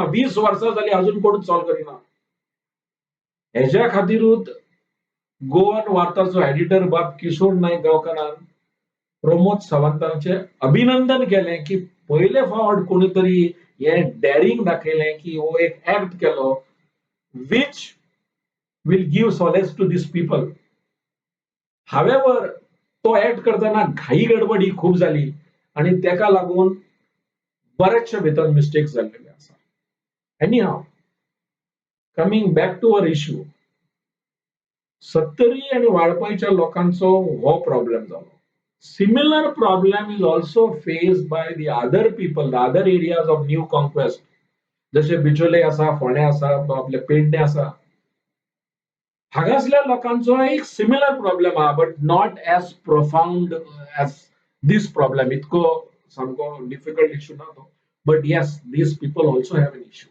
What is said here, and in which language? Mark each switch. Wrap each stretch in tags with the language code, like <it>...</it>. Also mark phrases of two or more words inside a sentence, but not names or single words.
<kok>20 वर्सां जाली अजून कोणूच सॉल्व करिना. हेज्या खातीरूच गोवन वार्ताचो एडिटर बाब किशोर नायक गांवकारान प्रमोद सावंतांचे अभिनंदन केलें की पयले फावट कोणी तरी हे डॅरिंग दाखयलें की हो एक एक्ट केलो</kok> <en>which will give solace to these people.</en> <kok>हावेवर तो एक्ट करतना घाई गडबड ही खूप जाली आणि तेका लागून बरेचशे भितर मिस्टेक्स जाल्लेले आसा.</kok> <en>anyhow coming back to our issue,</en> <kok>70 आणि वाळपयच्या लोकांचो हो प्रॉब्लेम जालो.</kok> <en>Similar problem is also faced by the other people, the other areas of new conquest.</en> <kok>जसे बिचोले आसा, फोंडे आसा, आपले पेडणे आसा. हांगासल्या लोकांचो एक</kok> <en>similar problem</en> <kok>आहा,</kok> <en>but not as profound as this problem.</en> <kok>इतको सामको डिफिकल्ट इश्यू ना तो.</kok> <en>But yes, these people also have an issue.</en>